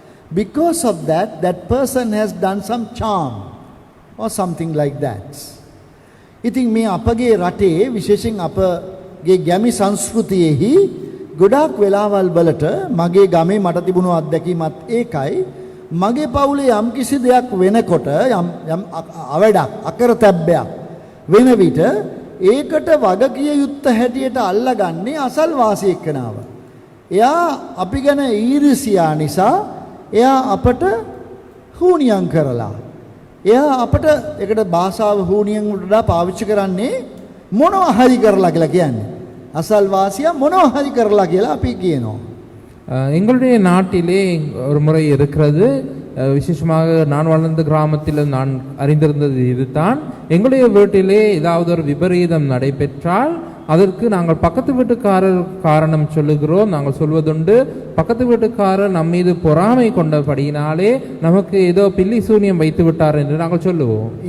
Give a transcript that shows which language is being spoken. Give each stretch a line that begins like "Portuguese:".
English: Because of that, that person has done some charm or something like that.
Sinhala: ඉතින් මේ අපගේ රටේ විශේෂයෙන් අපගේ ගැමි සංස්කෘතියෙහි ගොඩාක් වෙලාවල් වලට මගේ ගමේ මට තිබුණු අත්දැකීමත් ඒකයි. මගේ පවුලේ යම් කිසි දෙයක් වෙනකොට යම් අවඩක් අකරතැබ්බයක් වෙන විට ඒකට වගකිය යුත්ත හැටියට අල්ලගන්නේ අසල්වාසී එක්කනාව. එයා අපි ගැන ඊර්ෂ්‍යා නිසා එයා අපට හුනියම් කරලා එයා අපට ඒකට භාෂාව හුනියම් වලට පාවිච්චි කරන්නේ මොනවා හරි කරලා කියලා කියන්නේ. අසල්වාසියා මොනවා හරි කරලා කියලා අපි කියනවා.
Tamil: எங்களுடைய நாட்டிலே ஒரு முறை இருக்கிறது. விசேஷமாக நான் வளர்ந்த கிராமத்தில் நான் அறிந்திருந்தது இதுதான். எங்களுடைய வீட்டிலே ஏதாவது ஒரு விபரீதம் நடைபெற்றால் அதற்கு நாங்கள் பக்கத்து வீட்டுக்காரர் காரணம் சொல்லுகிறோம். நாங்கள் சொல்வதுண்டு, பக்கத்து வீட்டுக்காரர் நம் மீது பொறாமை கொண்டபடியினாலே நமக்கு ஏதோ பில்லி சூனியம் வைத்து விட்டார் என்று நாங்கள் சொல்லுவோம்.